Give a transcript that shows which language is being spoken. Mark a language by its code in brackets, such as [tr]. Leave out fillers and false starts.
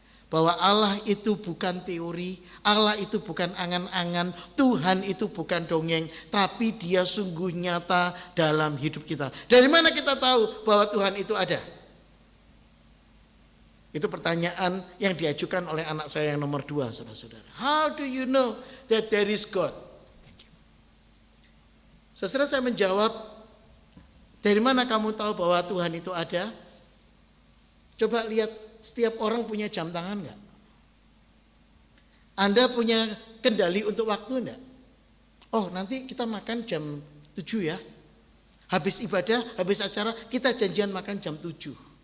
[id] Bahwa Allah itu bukan teori, Allah itu bukan angan-angan, Tuhan itu bukan dongeng, tapi Dia sungguh nyata dalam hidup kita. Dari mana kita tahu bahwa Tuhan itu ada? Itu pertanyaan yang diajukan oleh anak saya yang nomor 2, saudara-saudara. [en] How do you know that there is God? [id] Saudara, saya menjawab, dari mana kamu tahu bahwa Tuhan itu ada? Coba lihat, setiap orang punya jam tangan enggak? Anda punya kendali untuk waktu enggak? Oh, nanti kita makan jam 7 ya. Habis ibadah, habis acara, kita janjian makan jam 7.